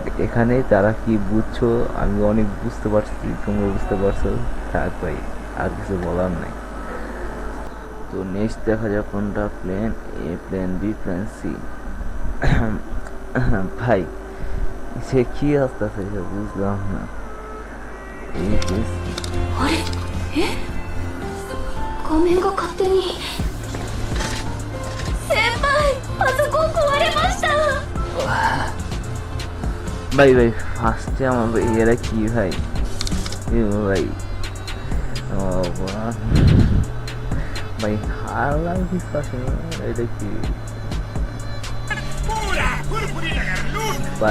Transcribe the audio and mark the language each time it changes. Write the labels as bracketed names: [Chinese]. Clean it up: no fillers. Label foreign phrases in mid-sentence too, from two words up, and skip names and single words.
[Bangla] এখানে তারা কি বুঝছো আমি অনেক বুঝতে পারছি, তোমরা বুঝতে পারছো, থাক ভাই আর কিছু বলার নাই। তো নেক্সট দেখা যাক কোনটা, [English] plan A, plan B, plan C. [Bangla] ভাই সে কি আসতেছে বুঝলাম না। এই [Japanese] あれえ画面が勝手に先輩パソコン壊れました。 [Bangla] ভাই ভাই ফার্স্টে আমার ভাই এরা কি ভাই ভাই ভাই হারলাম কিছু আসে, এটা কি ভাই?